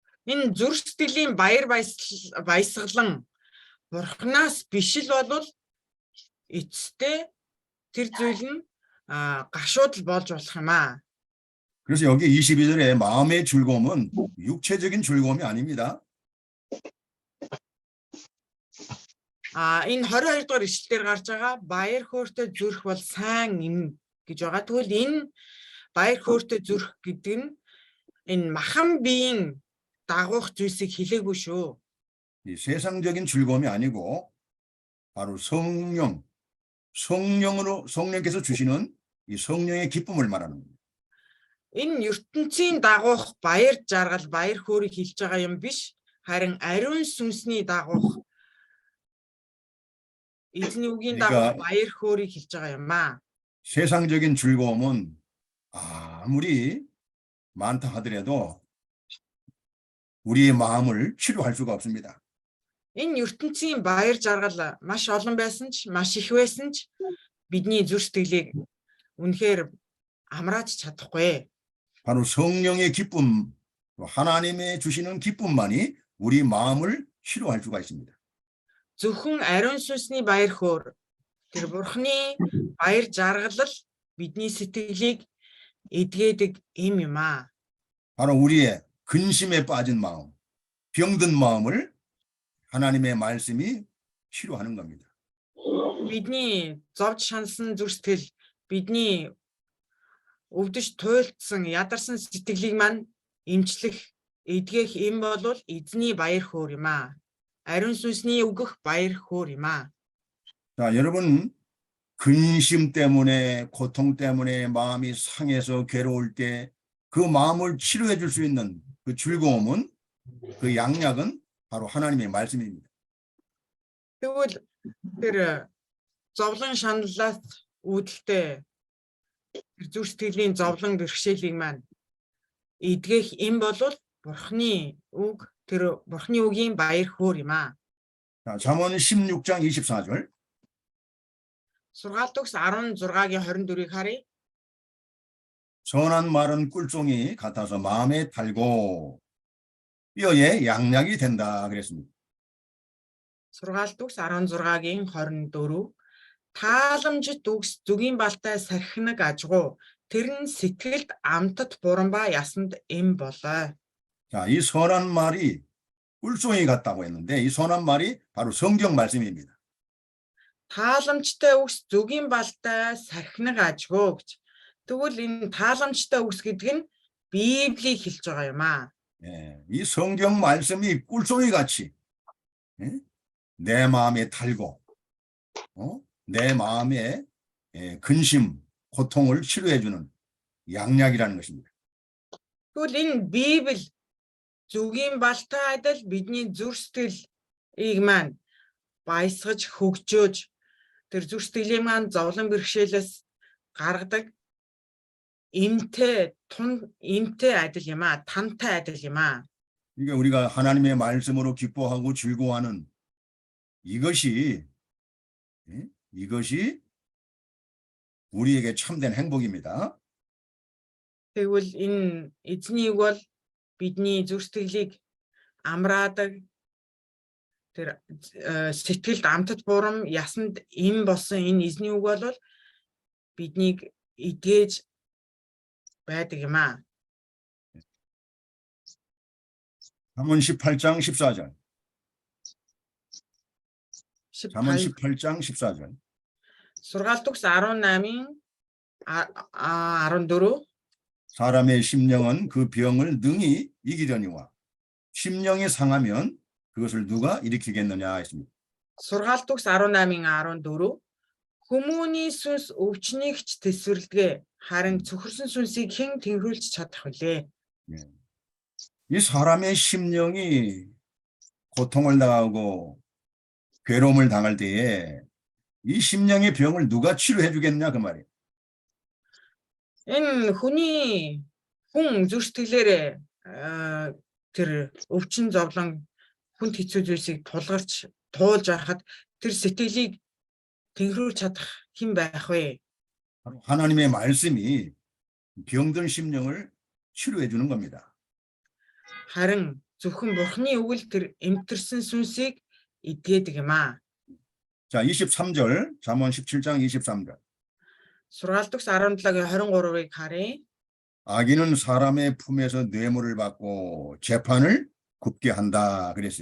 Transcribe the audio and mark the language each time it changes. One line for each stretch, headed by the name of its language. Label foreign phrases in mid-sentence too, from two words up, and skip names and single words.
Mongolian: Энэ зүрх сэтгэлийн баясгалан Бурханаас биш л болвол эцэстээ тэр зүйл нь гашуудал болж болох юм аа.
Korean: 그래서 여기 22절에 마음의 즐거움은 육체적인 즐거움이 아닙니다.
Mongolian: Энэ 22 дугаар ишлэлээр гарч байгаа баяр хөөртэй зүрх бол сайн юм гэж байгаа. Тэгвэл энэ баяр хөөртэй зүрх гэдэг нь энэ махан биеийн дагуух зүйлсийг хэлээгүй шүү.
Korean: 이 세상적인 즐거움이 아니고 바로 성령께서 주시는 이 성령의 기쁨을 말하는 겁니다.
Mongolian: Энэ ертөнцийн дагуух баяр жаргал, баяр хөөргийг хэлж байгаа юм биш. Харин ариун сүнсний дагуух эзний үгийн дагуух баяр хөөргийг хэлж байгаа юм аа.
Korean: 세상적인 즐거움은 아무리 많다 하더라도 우리의 마음을 치료할 수가 없습니다.
Mongolian: Энэ ертөнцийн баяр жаргал маш олон байсан ч, маш их байсан ч бидний зүрх сэтгэлийг үнэхээр амрааж чадахгүй.
Korean: 바로 성령의 기쁨, 하나님의 주시는 기쁨만이 우리 마음을 치료할 수가 있습니다.
Mongolian: Зөвхөн ариун сүнсний баяр хөөр, тэр бурхны баяр жаргал бидний сэтгэлийг эдгээдэг юм аа.
Korean: 바로 우리의 근심에 빠진 마음, 병든 마음을 하나님의 말씀이 치료하는 겁니다.
Mongolian: Бидний зовж шансан зүрх сэтгэл, бидний өвдөж туйлдсан, ядарсан сэтгэлийг маань эмчлэх, эдгэх юм бол эзний баяр хөөр юм аа. Ариун сүнсний өгөх баяр хөөр юм аа.
Korean: 자, 여러분 근심 때문에 고통 때문에 마음이 상해서 괴로울 때 그 마음을 치료해 줄 수 있는 그 즐거움은 그 양약은 바로 하나님의 말씀입니다.
Mongolian: Тэгвэл тэр зовлон шаналлаас үүдэлтэй тэр зүрх сэтгэлийн зовлон бэрхшээлийг маань эдгэх юм бол бурхны үг, тэр бурхны үгийн баяр хөөр юм аа.
Korean: 자, 잠언 16장 24절.
Mongolian: Сургаалт төгс 16-гийн 24-ийг харъя.
Korean: 선한 말은 꿀종이 같아서 마음에 달고 뼈에 양약이 된다 그랬습니다.
Mongolian: Сургаалт төгс 16-гийн 24 тааламжит үгс зүгийн балтай сархинаг ажгуу тэр нь сэтгэлд амтд бурамба ясанд эм болоо.
Korean: 자, 이 선한 말이 꿀종이 같다고 했는데 이 선한 말이 바로 성경 말씀입니다.
Mongolian: Тааламжтай үгс зүгийн балтай сархинаг ажгуу гэж. Тэгвэл энэ тааламжтай үгс гэдэг нь Библийг хэлж байгаа юм аа.
Korean: 예, 이 성경 말씀이 꿀종이 같이 내 마음에 달고 내 마음의 근심, 고통을 치료해주는 양약이라는 것입니다.
Mongolian: Тэгвэл энэ Библи зүгийн балтай адил бидний зүрх сэтгэлийг маань баясгаж хөгжөөж тэр зүрх сэтгэлийн маань зовлон бэрхшээлээс гаргадаг эмтэй адил юм аа, тантай адил юм аа.
Korean: 그러니까 우리가 하나님의 말씀으로 기뻐하고 즐거워하는 이것이 우리에게 참된 행복입니다.
Mongolian: Тэгвэл энэ эзний үг бол бидний зүрх сэтгэлийг амраадаг тэр сэтгэлд амтд бурам ясанд эм болсон энэ эзний үг бол биднийг эдгэж байдаг юм аа.
Korean: 잠언 18장 14절. 잠언 18장 14절.
Mongolian: Сургаалт төгс 18-ийн 14
Korean: 사람의 심령은 그 병을 능히 이기려니와 심령이 상하면 그것을 누가 일으키겠느냐 했습니다.
Mongolian: Сургаалт төгс 18-ийн 14 Хүмүүний сүнс өвчнийгч тэсвэрлэгээ харин цөхөрсөн сүнсийг хэн тэнхрүүлж чадах вүлээ.
Korean: 이 사람의 심령이 고통을 당하고 괴로움을 당할 때에 이 심령의 병을 누가 치료해 주겠냐 그 말이에요.
Mongolian: Энэ хүн зүрх сэтгэлээрээ тэр өвчин зовлон хүнд хэцүү зүйлсийг туулж байхад тэр сэтгэлийг тэнхрүүлж чадах хэн байх вэ?
Korean: 하나님의 말씀이 병든 심령을 치료해 주는 겁니다.
Mongolian: Харин зөвхөн Бурхны үгэл тэр эмтэрсэн сүнсийг идгээдэг юм аа.
Korean: 자, 23절, 잠언 17장 23절.
Mongolian: Сургаалт 17-гийн 23-ыг харъя.
Korean: 악인은 사람의 품에서 뇌물을 받고 재판을 굽게 한다 그랬어요.